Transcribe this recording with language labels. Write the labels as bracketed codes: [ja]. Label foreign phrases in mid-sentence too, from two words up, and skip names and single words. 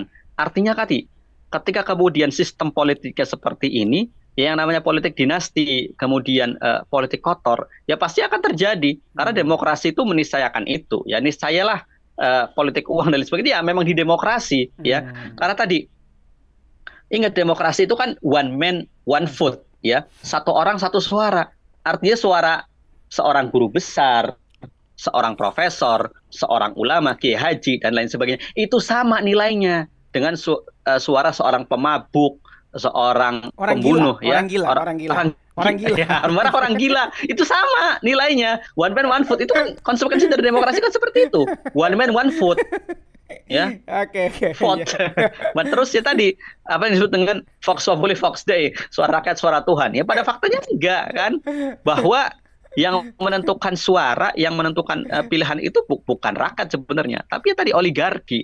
[id] Artinya ketika kemudian sistem politiknya seperti ini, ya yang namanya politik dinasti, kemudian politik kotor, ya pasti akan terjadi. Karena Hmm. demokrasi itu meniscayakan itu. Ya niscayalah politik uang dan lain sebagainya, ya memang di demokrasi. Ya, Hmm. karena tadi ingat demokrasi itu kan [en] one man, one One food. vote. [id] Ya, satu orang satu suara. Artinya suara seorang guru besar, seorang profesor, seorang ulama, kiai haji dan lain sebagainya itu sama nilainya dengan suara seorang pemabuk, seorang Orang gila, pembunuh orang ya, gila, orang orang gila, orang orang gila. ya, orang gila itu sama nilainya. [en] One man one vote [id] itu kan konsekuensi dari demokrasi kan seperti itu. [en] One man one vote [id] ya, Oke, oke, iya. vote. Dan terus ya tadi apa yang disebut dengan [la] Vox Populi Vox Dei, [id] suara rakyat suara Tuhan. Ya pada faktanya enggak kan, bahwa yang menentukan suara, yang menentukan pilihan itu bukan rakyat sebenarnya, tapi ya tadi oligarki.